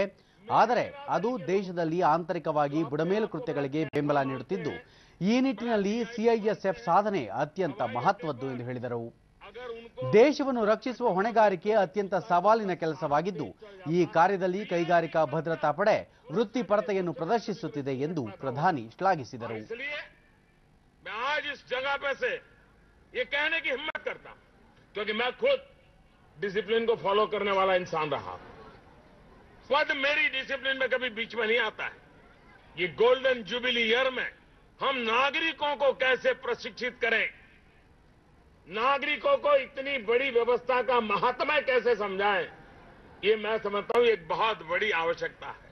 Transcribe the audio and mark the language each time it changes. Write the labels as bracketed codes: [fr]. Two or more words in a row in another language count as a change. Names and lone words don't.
[kn] ಆದರೆ ಅದು ದೇಶದಲ್ಲಿ ಆಂತರಿಕವಾಗಿ ಬುಡಮೇಲು ಕೃತ್ಯಗಳಿಗೆ ಬೆಂಬಲ ನೀಡುತ್ತಿದ್ದು ಈ ನಿಟ್ಟಿನಲ್ಲಿ ಸಿಐಎಸ್ಎಫ್ ಸಾಧನೆ ಅತ್ಯಂತ ಮಹತ್ವದ್ದು ಎಂದು ಹೇಳಿದರು. ದೇಶವನ್ನು ರಕ್ಷಿಸುವ ಹೊಣೆಗಾರಿಕೆ ಅತ್ಯಂತ ಸವಾಲಿನ ಕೆಲಸವಾಗಿದ್ದು ಈ ಕಾರ್ಯದಲ್ಲಿ ಕೈಗಾರಿಕಾ ಭದ್ರತಾ ಪಡೆ ವೃತ್ತಿಪರತೆಯನ್ನು ಪ್ರದರ್ಶಿಸುತ್ತಿದೆ ಎಂದು ಪ್ರಧಾನಿ ಶ್ಲಾಘಿಸಿದರು. [hi] ये कहने की हिम्मत करता हूं क्योंकि मैं खुद डिसिप्लिन को फॉलो करने वाला इंसान रहा हूं. पद मेरी डिसिप्लिन में कभी बीच में नहीं आता है. ये [en] golden jubilee year [hi] में हम नागरिकों को कैसे प्रशिक्षित करें, नागरिकों को इतनी बड़ी व्यवस्था का महात्म्य कैसे समझाएं, ये मैं समझता हूं एक बहुत बड़ी आवश्यकता है.